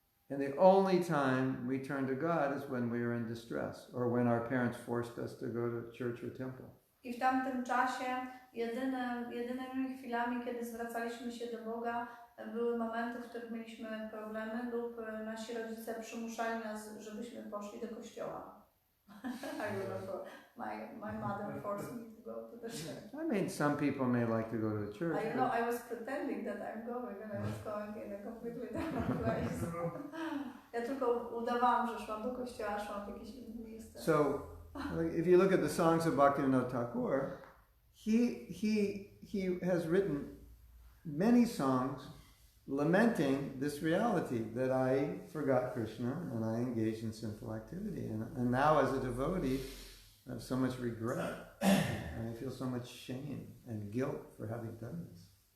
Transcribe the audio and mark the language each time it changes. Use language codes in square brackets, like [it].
[en] And the only time we turn to God is when we are in distress or when our parents forced us to go to church or temple. [pl] I w tamtym czasie jedynymi chwilami, kiedy zwracaliśmy się do Boga, były momenty, w których mieliśmy problemy lub nasi rodzice przymuszali nas, żebyśmy poszli do kościoła. [en] I remember my mother forced me to go to the church. I mean, some people may like to go to church. I was pretending that I'm going and I was going in a completely different place. [pl] Ja tylko udawałam, że szłam do kościoła, szłam w jakieś inne miejsce. [en] So, if you look at the songs of Bhaktivinoda Thakur, he has written many songs lamenting this reality that I forgot Krishna and I engaged in sinful activity. And now as a devotee, I have so much regret and I feel so much shame and guilt for having done this.